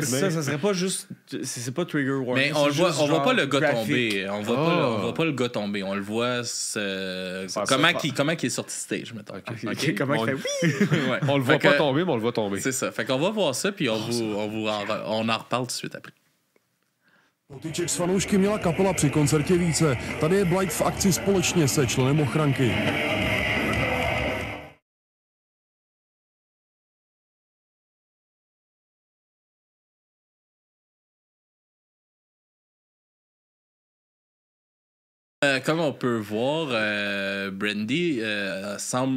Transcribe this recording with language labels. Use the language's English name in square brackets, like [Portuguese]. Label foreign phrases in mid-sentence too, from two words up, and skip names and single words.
[French] Mais ça serait pas juste... C'est pas [English] trigger warning. [French] Mais on voit pas le gars graphique. tomber. On voit pas le gars tomber. On le voit comment il est sorti stage, mettons. Okay. Comment il fait? Ouais. On le voit pas tomber, mais on le voit tomber. C'est ça. Fait qu'on va voir ça, puis on en reparle tout de suite après. [Czech] Potyček s fanoušky měla kapela při koncertě více. Tady je Blight v akci společně se členem ochranky. [French] Comme on peut voir, Brandy semble...